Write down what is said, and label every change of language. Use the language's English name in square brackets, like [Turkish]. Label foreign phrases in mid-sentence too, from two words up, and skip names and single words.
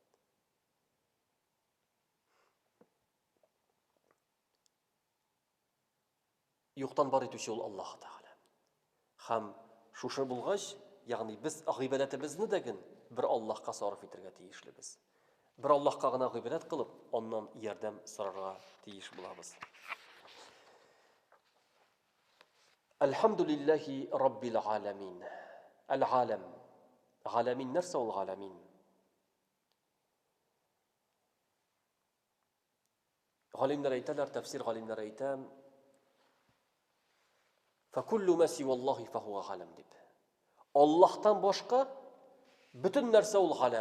[Tatar] Юктан бар итүче ул Аллаһ Тәгалә. Һәм шушы булгач, ягъни без гыйбадәтебезне дә бер Аллаһка сарыф итәргә тиешлебез. Бер Аллаһка гына гыйбадәт кылып, аннан ярдәм сорарга тиеш булабыз. [Arabic] الحمد لله رب العالمين. [Tatar] Ал-алам. Аламин нәрсә ул аламин? Галимнәр әйтәләр, тәфсир галимнәр әйтә: [Arabic] "فكل ما سوى الله فهو عالم" [Tatar] дип. Аллаһтан башка бүтән нәрсә ул алам.